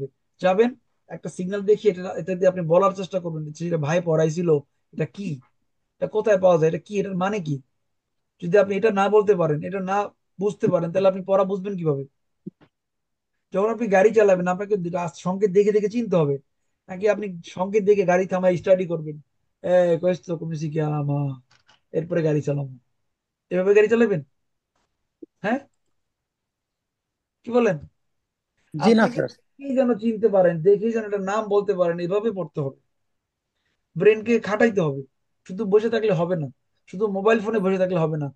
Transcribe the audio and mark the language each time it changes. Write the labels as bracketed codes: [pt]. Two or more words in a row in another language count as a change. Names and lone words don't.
[bn] যাবেন, একটা সিগন্যাল দেখিয়ে এটা এটা দিয়ে আপনি বলার চেষ্টা করবেন যে এটা ভাই পড়াইছিল, এটা কি, এটা কোথায় পাওয়া যায়, এটা কি, এটার মানে কি। যদি আপনি এটা না বলতে পারেন, এটা না বুঝতে পারেন, তাহলে আপনি পড়া বুঝবেন কিভাবে? যখন আপনি গাড়ি চালাবেন আপনাকে সংকেত দেখে দেখে চিনতে হবে, নাকি আপনি সংকেত দেখে গাড়ি থামায় স্টাডি করবেন, [it] questo come si chiama, [bn] এরপরে গাড়ি চালাবো, এভাবে গাড়ি চালাবেন? হ্যাঁ, কি বলেন? জি না আপনাকে স্যার। কি যেন চিনতে পারেন, দেখেই যেন একটা নাম বলতে পারেন, এভাবে পড়তে হবে। ব্রেনকে খাটাইতে হবে, শুধু বসে থাকলে হবে না, শুধু মোবাইল ফোনে বসে থাকলে হবে না।